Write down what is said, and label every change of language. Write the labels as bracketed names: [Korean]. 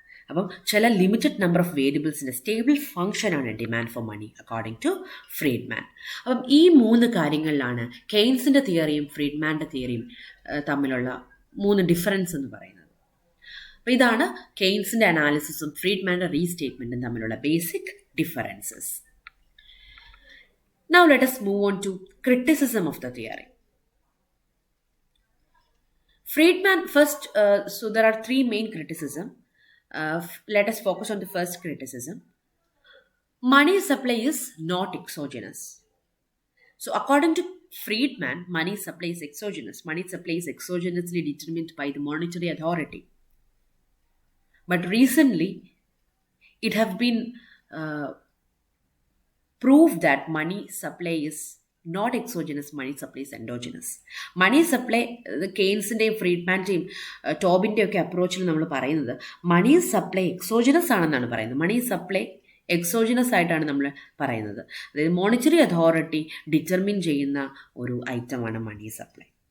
[Malayalam] അപ്പം ചില limited number of വേരിയബിൾസിൻ്റെ stable ഫംഗ്ഷനാണ് demand for money according to Friedman. അപ്പം ഈ 3 കാര്യങ്ങളിലാണ് കെയ്ൻസിൻ്റെ തിയറിയും ഫ്രീഡ്മാൻ്റെ തിയറിയും തമ്മിലുള്ള 3 ഡിഫറൻസ് എന്ന് പറയുന്നത്. അപ്പോൾ ഇതാണ് കെയ്ൻസിൻ്റെ അനാലിസിസും ഫ്രീഡ്മാൻ്റെ റീസ്റ്റേറ്റ്മെൻറ്റും തമ്മിലുള്ള basic differences. [English] Now let us move on to criticism of the theory. Friedman first, so there are 3 main criticism. Let us focus on the first criticism. Money supply is not exogenous. So according to Friedman, money supply is exogenous. Money supply is exogenously determined by the monetary authority. But recently, it have been proved that money supply is not exogenous, money supply is endogenous. [Malayalam] Money supply, കെയ്ൻസിൻ്റെയും ഫ്രീഡ്മാൻ്റെയും ടോബിൻ്റെ ഒക്കെ അപ്രോച്ചിൽ നമ്മൾ പറയുന്നത് money supply exogenous ആണെന്നാണ് പറയുന്നത്. Money supply exogenous ആയിട്ടാണ് നമ്മൾ പറയുന്നത്. അതായത് monetary authority determine ചെയ്യുന്ന ഒരു ഐറ്റമാണ് മണി സപ്ലൈ.